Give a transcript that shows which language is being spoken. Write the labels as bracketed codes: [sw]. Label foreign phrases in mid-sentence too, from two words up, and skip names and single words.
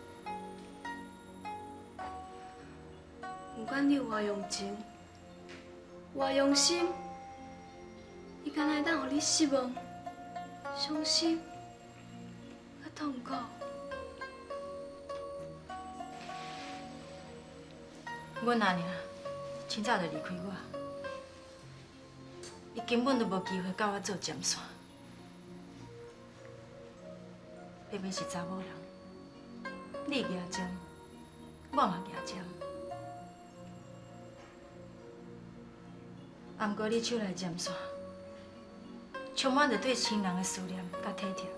[nan] 不管你有偌用情、偌用心，伊敢若会当互你失望、伤心、甲痛苦。阮阿娘清早就离开我。伊根本就无机会甲我做尖线，偏偏是查某人，你举尖，我嘛举尖。啊，毋过你手内尖线，充满着对亲人的思念甲体贴。